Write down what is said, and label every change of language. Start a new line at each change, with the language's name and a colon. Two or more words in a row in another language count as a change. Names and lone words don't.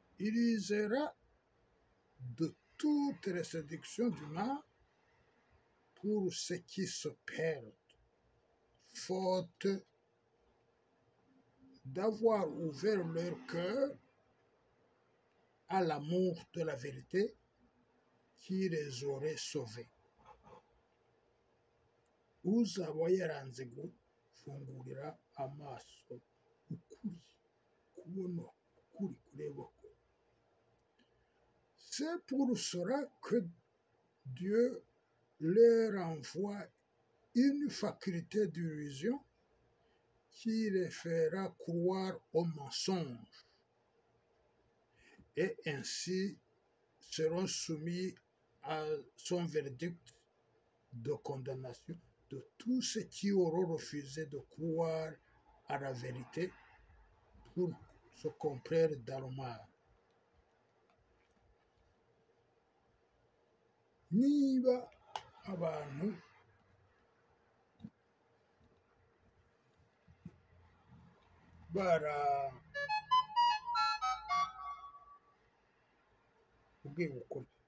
French: Il usera de toutes les séductions du mal pour ceux qui se perdent, faute d'avoir ouvert leur cœur à l'amour de la vérité qui les aurait sauvés.
Kinyarwanda: Uzaba yaranze gufungurira amaso ukuri, kubona ukuri kureba ko.
French: C'est pour cela que Dieu leur envoie une faculté d'illusion qui les fera croire au mensonge et ainsi seront soumis à son verdict de condamnation de tous ceux qui auront refusé de croire à la vérité pour se complaire dans le mal.
Kinyarwanda: Niba abantu ubwiye ukuri,